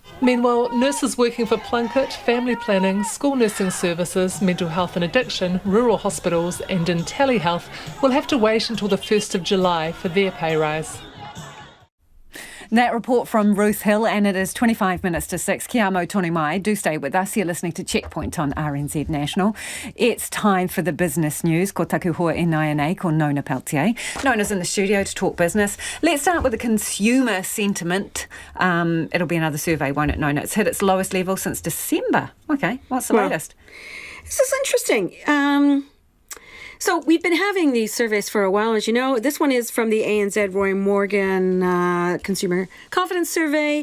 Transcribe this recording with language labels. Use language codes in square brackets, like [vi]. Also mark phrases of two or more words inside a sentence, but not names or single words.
[en] Meanwhile, nurses working for Plunkett, family planning, school nursing services, mental health and addiction, rural hospitals and in telehealth will have to wait until the 1st of July for their pay rise. That report from Ruth Hill, and it is 25 minutes to 6. [mi] Kia amo tonu mai. [en] Do stay with us. You're listening to Checkpoint on RNZ National. It's time for the business news. [mi] Ko taku hoa e nai anei, ko Nona Peltier. [en] Nona's in the studio to talk business. Let's start with the consumer sentiment. It'll be another survey, won't it, Nona? It's hit its lowest level since December. Okay, what's the latest? This is interesting. So we've been having these surveys for a while, as you know. This one is from the ANZ Roy Morgan Consumer Confidence Survey.